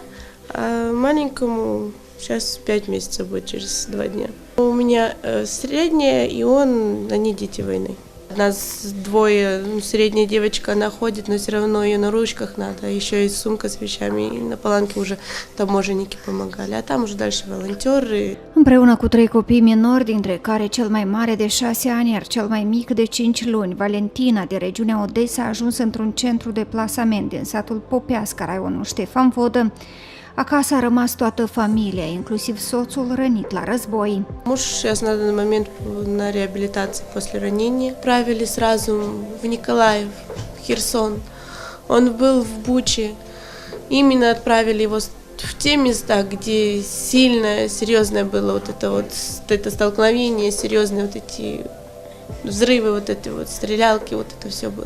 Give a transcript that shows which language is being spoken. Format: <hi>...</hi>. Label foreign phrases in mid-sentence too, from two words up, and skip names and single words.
<ru>А маленькому сейчас 5 месяцев будет, через 2 дня. У меня средняя, и они дети войны. Нас двое, средняя девочка, она ходит, но все равно ее на ручках надо. Еще и сумка с вещами, и на паланке уже таможенники помогали, а там уже дальше волонтеры.</ru> <ro>Împreună cu 3 copii minori, dintre care cel mai mare de 6 ani, iar cel mai mic de 5 luni, Valentina, din regiunea Odessa, a ajuns într-un centru de plasament din satul Popeasca, raionul Ștefan Vodă. Acasă a rămas toată familia, inclusiv soțul rănit la război.</ro> <ru>Муж сейчас на данный момент на реабилитации после ранения. Отправили сразу в Николаев, в Херсон. Он был в Буче. Именно отправили его в те места, где сильное, серьезное было это столкновение, серьезные эти взрывы, эти стрелялки, это все было.</ru>